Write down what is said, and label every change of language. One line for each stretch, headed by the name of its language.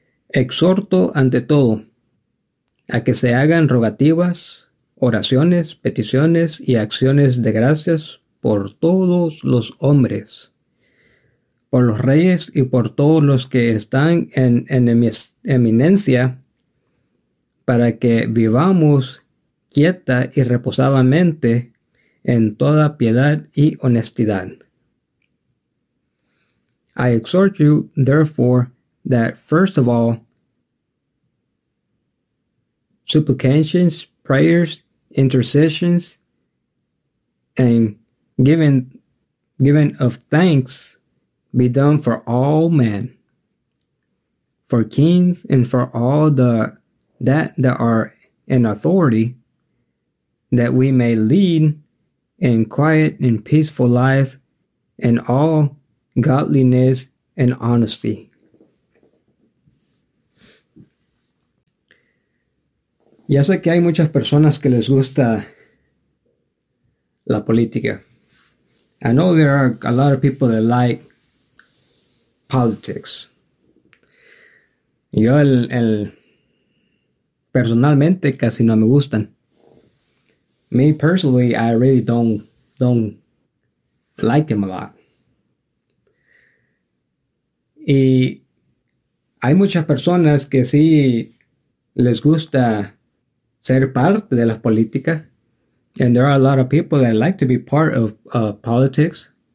Spanish: Exhorto ante todo a que se hagan rogativas, oraciones, peticiones y acciones de gracias por todos los hombres, por los reyes y por todos los que están en eminencia, para que vivamos quieta y reposadamente en toda piedad y honestidad.
English: I exhort you, therefore, that first of all, supplications, prayers, intercessions, and giving of thanks be done for all men, for kings, and for all that are in authority, that we may lead in quiet and peaceful life in all godliness and honesty.
Spanish: Ya sé que hay muchas personas que les gusta la política.
English: I know there are a lot of people that like politics.
Spanish: Yo personalmente casi no me gustan.
English: Me personally, I really don't like them a lot.
Spanish: Y hay muchas personas que sí les gusta ser parte de las políticas.
English: And there are a lot of people that like to be part of politics.